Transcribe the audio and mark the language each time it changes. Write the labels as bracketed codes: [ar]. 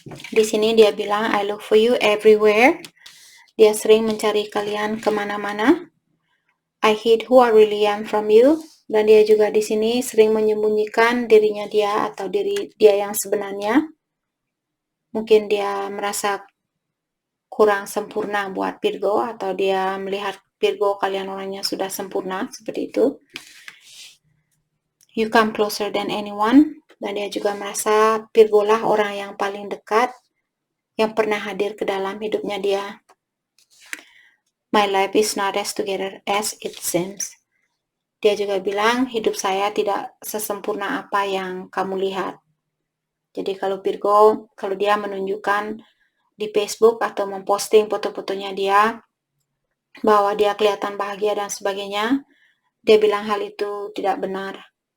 [id] Di sini dia bilang [en] I look for you everywhere. [id] Dia sering mencari kalian kemana-mana. [en] I hid who I really am from you. [id] Dan dia juga di sini sering menyembunyikan dirinya dia atau diri dia yang sebenarnya. Mungkin dia merasa kurang sempurna buat Virgo atau dia melihat Virgo kalian orangnya sudah sempurna seperti itu. [en] You come closer than anyone. [id] Dan dia juga merasa Virgo lah orang yang paling dekat yang pernah hadir ke dalam hidupnya dia. [en] My life is not as together as it seems. [id] Dia juga bilang hidup saya tidak sesempurna apa yang kamu lihat. Jadi kalau Virgo, kalau dia menunjukkan di Facebook atau memposting foto-fotonya dia bahwa dia kelihatan bahagia dan sebagainya, dia bilang hal itu tidak benar.